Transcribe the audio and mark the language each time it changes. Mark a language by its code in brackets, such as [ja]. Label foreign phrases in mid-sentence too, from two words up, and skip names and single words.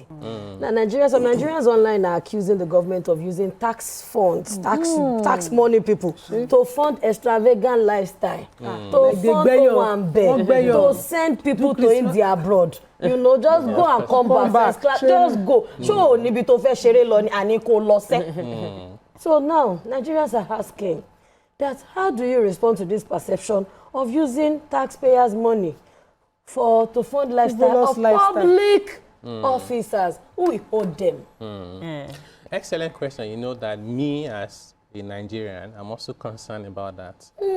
[en] Now, some Nigerians online are accusing the government of using tax funds, tax money people, to fund extravagant lifestyle, to fund Owambe, to send people to India abroad. Just go and come back. Just go. [yo] Show nibi to fe shere lo ni ani ko lo se. [en] So now, Nigerians are asking that how do you respond to this perception of using taxpayers' money to fund lifestyle of public officers? Who will hold them? Excellent question. You know that me as a Nigerian, I'm also concerned about that.